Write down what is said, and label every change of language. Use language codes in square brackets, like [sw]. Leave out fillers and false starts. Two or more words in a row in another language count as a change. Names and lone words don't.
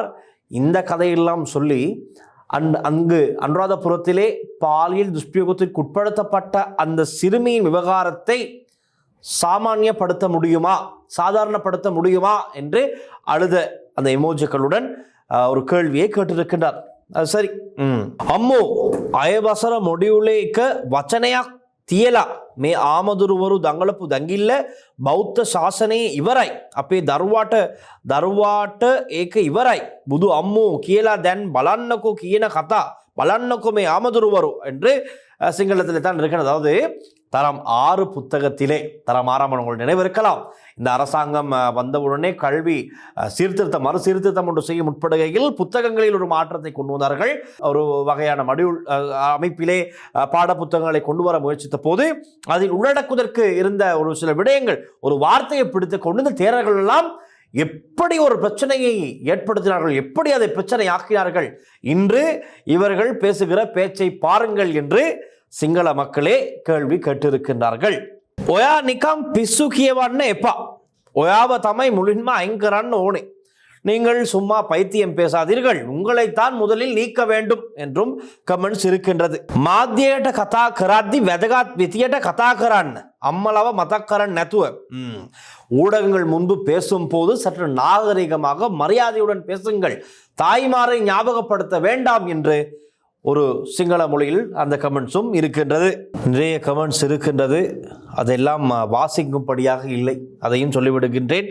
[ta] இந்த கதையெல்லாம் சொல்லி அங்கு அனுராதபுரத்திலே பாலியல் துஷ்பிரயோகத்திற்கு உட்படுத்தப்பட்ட அந்த சிறுமியின் விவகாரத்தை சாமானியப்படுத்த முடியுமா, சாதாரணப்படுத்த முடியுமா என்று அழுத அந்த எமோஜிகளுடன் ஒரு கேள்வியை கேட்டிருக்கின்றார். சரி. [si] අම්මෝ අයවසර මොඩියුලේ එක වචනයක් තියලා මේ ආමදුරුවරු දඟලපු දඟිල්ල බෞද්ධ ශාසනයේ ඉවරයි. අපේ දරුවාට ඒක ඉවරයි. බුදු අම්මෝ කියලා දැන් බලන්නකෝ කියන කතා බලන්නකோ මේ ආමදුරුවරු [ta] என்று சிங்களத்தில் தான் இருக்கிறது. அதாவது தரம் 6 புத்தகத்திலே, தரம் 6ஆம் உங்களுக்கு நினைவிருக்கலாம், இந்த அரசாங்கம் வந்தவுடனே கல்வி மறு சீர்திருத்தம் ஒன்று செய்ய முற்படுகையில் புத்தகங்களில் ஒரு மாற்றத்தை கொண்டு வந்தார்கள். ஒரு வகையான மடியூல் அமைப்பிலே பாட புத்தகங்களை கொண்டு வர முயற்சித்த போது அதில் உள்ளடக்குவதற்கு இருந்த ஒரு சில விடயங்கள், ஒரு வார்த்தையை பிடித்து கொண்டு இந்த தேரர்கள் எல்லாம் எப்படி ஒரு பிரச்சனையை ஏற்படுத்தினார்கள், எப்படி அதை பிரச்சனை ஆக்கினார்கள். இன்று இவர்கள் பேசுகிற பேச்சை பாருங்கள் என்று சிங்கள மக்களே கேள்வி கேட்டிருக்கின்றார்கள். [si] ඔයා නිකම් පිස්සු කියවන්න එපා. ඔයාව තමයි මුලින්ම අයින් කරන්න ඕනේ. [ta] நீங்கள் சும்மா பைத்தியம் பேசாதீர்கள், உங்களைத்தான் முதலில் நீக்க வேண்டும் என்றும் கமெண்ட்ஸ் இருக்கின்றது. [si] මාධ්‍යයට කතා කරද්දි වැදගත් විදියට කතා කරන්න, අම්මලව මතක් කරන්න නැතුව. [ta] ஊடகங்கள் முன்பு பேசும் போது சற்று நாகரிகமாக மரியாதையுடன் பேசுங்கள், தாய்மாரை ஞாபகப்படுத்த வேண்டாம் என்று ஒரு சிங்கள மொழியில் அந்த கமெண்ட்ஸும் இருக்கின்றது. நிறைய கமெண்ட்ஸ் இருக்கின்றது, அதெல்லாம் வாசிக்கும்படியாக இல்லை, அதையும் சொல்லிவிடுகின்றேன்.